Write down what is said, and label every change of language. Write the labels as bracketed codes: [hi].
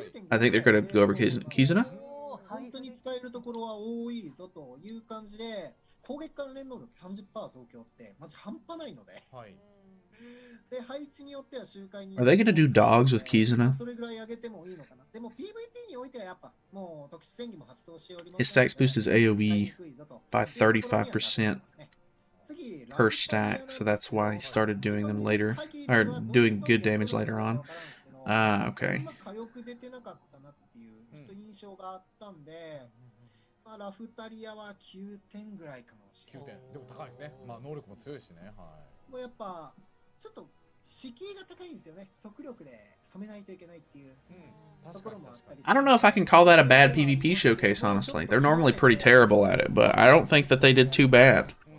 [en] I think they're going to go over Kizuna. [ja] 攻撃関連能力 30% 増強ってマジ半端ないので、はい、で配置によっては周回に [en] Are they gonna do dogs with Kizuna? [ja] それぐらい上げてもいいのかな。でも PVP においてはやっぱもう特殊戦技も発動しております。 [en] His stacks boost his AoE by 35% per stack, so that's why he started doing them later, or doing good damage later on. Ah, okay. [ja] 火力出てなかったなっていうちょっと印象があったんで。ラフタリアは9点ぐらいかもしれない。9点。でも高いですね。まあ能力も強いしね。はい。もうやっぱちょっと敷居が高いんですよね。速力で染めないといけないっていう。確かに確かに。 [en] I don't know if I can call that a bad PvP showcase, honestly. They're normally pretty terrible at it, but I don't think that they did too bad.